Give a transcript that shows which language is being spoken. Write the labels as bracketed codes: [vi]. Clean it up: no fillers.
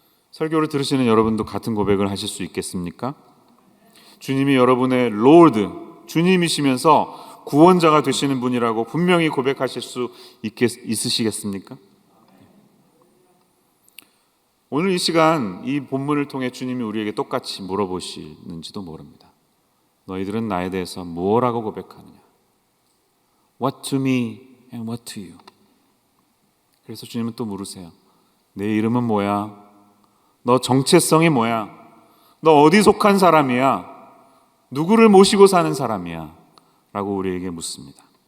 [ko] 설교를 들으시는 여러분도 같은 고백을 하실 수 있겠습니까? 주님이 여러분의 로드, 주님이시면서 구원자가 되시는 분이라고 분명히 고백하실 수 있으시겠습니까? 오늘 이 시간 이 본문을 통해 주님이 우리에게 똑같이 물어보시는지도 모릅니다. 너희들은 나에 대해서 뭐라고 고백하느냐? [en] What to me and what to you? [ko] 그래서 주님은 또 물으세요. 내 이름은 뭐야? 너 정체성이 뭐야? 너 어디 속한 사람이야? 누구를 모시고 사는 사람이야? 라고 우리에게 묻습니다.